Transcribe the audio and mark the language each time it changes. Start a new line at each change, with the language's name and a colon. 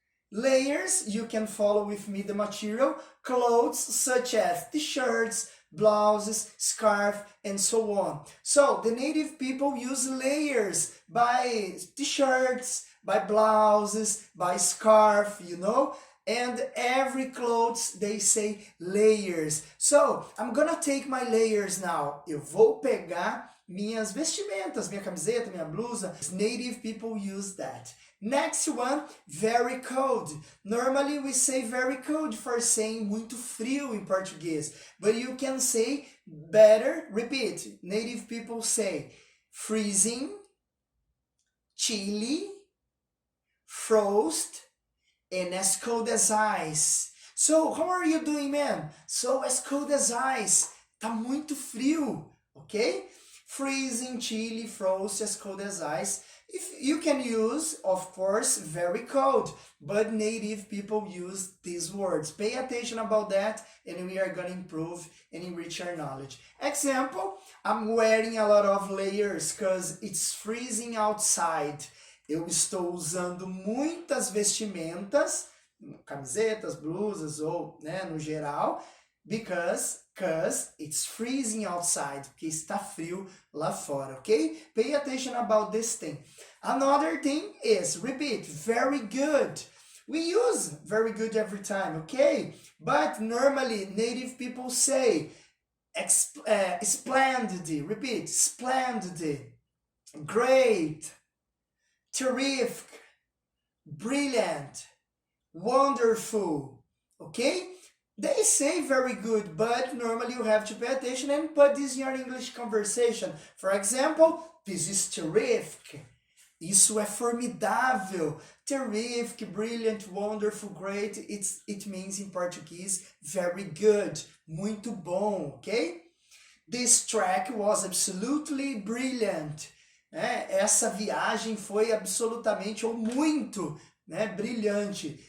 English: Layers, you can follow with me the material. Clothes such as t-shirts, blouses, scarf, and so on. So the native people use layers by t-shirts, by blouses, by scarf, you know, and every clothes they say layers. So I'm gonna take my layers now.
Portuguese: Eu vou pegar minhas vestimentas, minha camiseta, minha blusa.
English: Native people use that. Next one, very cold. Normally we say very cold for saying
Portuguese: muito frio
English: in Portuguese, but you can say better, repeat, native people say freezing, chilly, frost, and as cold as ice. So, how are you doing, man? So, as cold as ice.
Portuguese: Tá muito frio,
English: okay? Freezing, chilly, frost, as cold as ice. If you can use, of course, very cold, but native people use these words. Pay attention about that, and we are going to improve and enrich our knowledge. Example, I'm wearing a lot of layers because it's freezing outside.
Portuguese: Eu estou usando muitas vestimentas, camisetas, blusas ou, né, no geral,
English: because it's freezing outside,
Portuguese: porque está frio lá fora, okay?
English: Pay attention about this thing. Another thing is, repeat, very good. We use very good every time, okay? But normally native people say splendid, repeat, splendid, great, terrific, brilliant, wonderful, okay? They say very good, but normally you have to pay attention and put this in your English conversation. For example, this is terrific.
Portuguese: Isso é formidável.
English: Terrific, brilliant, wonderful, great. It means in Portuguese, very good.
Portuguese: Muito bom,
English: okay? This track was absolutely brilliant.
Portuguese: Essa viagem foi absolutamente ou muito, né, brilhante.